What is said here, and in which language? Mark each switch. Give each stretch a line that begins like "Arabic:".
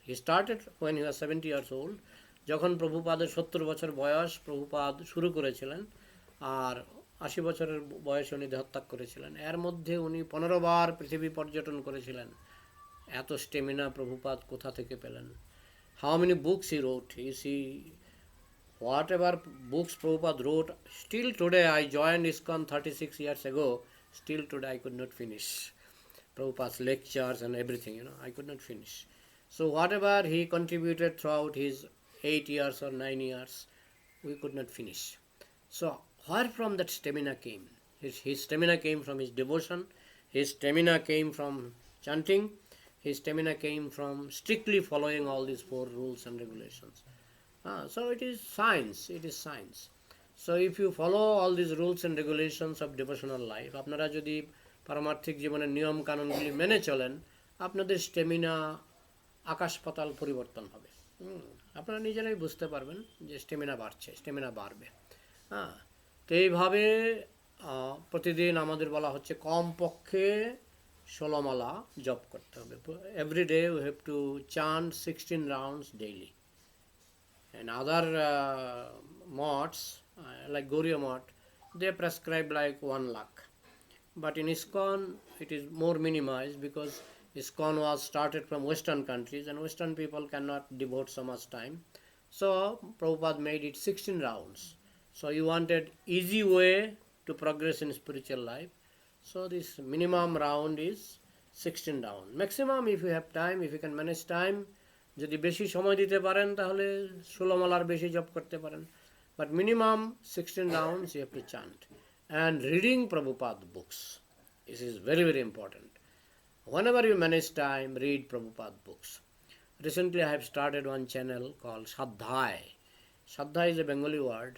English: He started when he was 70 years old.
Bangla: যখন প্রভুপাদের 70 বছর বয়স, প্রভুপাদ শুরু করেছিলেন, আর 80 বছরের বয়সে উনি দেহত্যাগ করেছিলেন। এর মধ্যে উনি 15 বার পৃথিবী পর্যটন করেছিলেন। এত স্টেমিনা প্রভুপাদ কোথা থেকে পেলেন?
English: How many books he wrote? You see, whatever books Prabhupada wrote, still today, I joined ISKCON 36 years ago, still today I could not finish. Prabhupada's lectures and everything, I could not finish. So whatever he contributed throughout his 8 years or 9 years, we could not finish. So where from that stamina came? His stamina came from his devotion, his stamina came from chanting, his stamina came from strictly following all these 4 rules and regulations. So it is science. So if you follow all these rules and regulations of devotional life,
Bangla: আপনারা যদি পারমার্থিক জীবনের নিয়ম কানুনগুলি মেনে চলেন, আপনাদের stamina আকাশ পাতাল পরিবর্তন হবে। আপনারা নিজেরাই বুঝতে পারবেন যে স্টেমিনা বাড়ছে, স্টেমিনা বাড়বে। হ্যাঁ, তো এইভাবে প্রতিদিন আমাদের বলা হচ্ছে কমপক্ষে 16 মালা জপ করতে হবে।
English: Every day we have to chant 16 rounds daily. And other mods, like Gauriya mod, they prescribe like 1 lakh. But in ISKCON, it is more minimized because ISKCON was started from Western countries and Western people cannot devote so much time. So Prabhupada made it 16 rounds. So you wanted easy way to progress in spiritual life. So this minimum round is 16 round. Maximum, if you have time, if you can manage time,
Bangla: যদি বেশি সময় দিতে পারেন তাহলে 16 মালার বেশি জপ করতে পারেন।
English: But minimum 16 rounds you have to chant. And reading Prabhupada books. This is very, very important. Whenever you manage time, read Prabhupada books. Recently I have started one channel called Shraddhai. Shraddha is a Bengali word.